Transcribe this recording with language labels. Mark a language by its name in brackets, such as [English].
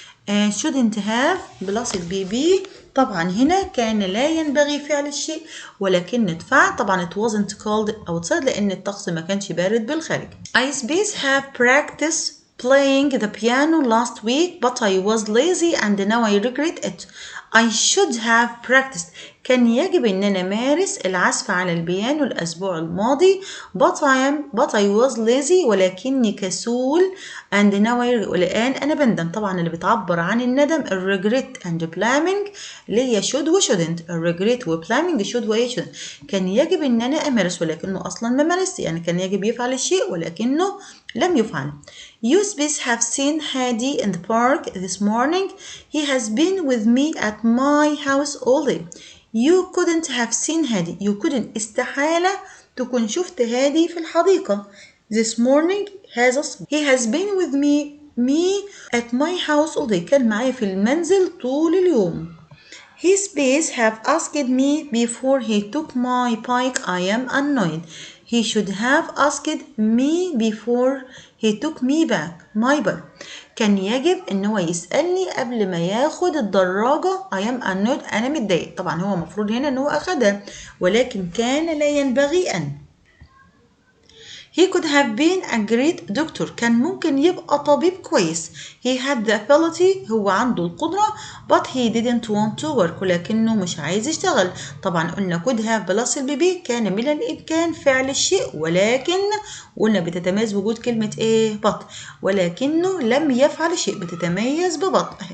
[English] shouldn't have [Arabic] بلس البي بي. طبعا هنا كان لا ينبغي فعل الشيء ولكن اتفعل. طبعا [English] it wasn't cold outside [Arabic] لأن الطقس ما كانش بارد بالخارج. [English] I space have practiced playing the piano last week but I was lazy and now I regret it. I should have practiced. [Arabic] كان يجب أن أنا أمارس العزف على البيانو الأسبوع الماضي [English] but I was lazy [Arabic] ولكني كسول [English] and now [Arabic] والآن أنا بندم. طبعا اللي بتعبر عن الندم [English] regret and blaming [Arabic] اللي هي should و shouldn't. [English] regret و blaming should و shouldn't. [Arabic] كان يجب أن أنا أمارس ولكنه أصلا ما مارست، يعني كان يجب يفعل الشيء ولكنه لم يفعل. [English] You space have seen Hadi in the park this morning. He has been with me at my house all day. You couldn't have seen Hadi. You couldn't [Arabic] استحالة تكون شفت هادي في الحديقة. [English] This morning he has been with me at my house all day. [Arabic] كان معي في المنزل طول اليوم. [English] His space have asked me before he took my bike. I am annoyed. He should have asked me before he took me back my bike. [Arabic] كان يجب ان هو يسألني قبل ما ياخد الدراجة. [English] I am annoyed [Arabic] أنا متضايق. طبعا هو المفروض هنا ان هو أخدها ولكن كان لا ينبغي أن. [English] He could have been a great doctor. [Arabic] كان ممكن يبقى طبيب كويس. [English] He had the ability. [Arabic] هو عنده القدرة [English] but he didn't want to work. [Arabic] ولكنه مش عايز يشتغل. طبعا قلنا could have بلس البيبي كان من الإمكان فعل الشيء ولكن قلنا بتتميز بوجود كلمة إيه but ولكنه لم يفعل شيء بتتميز ببط.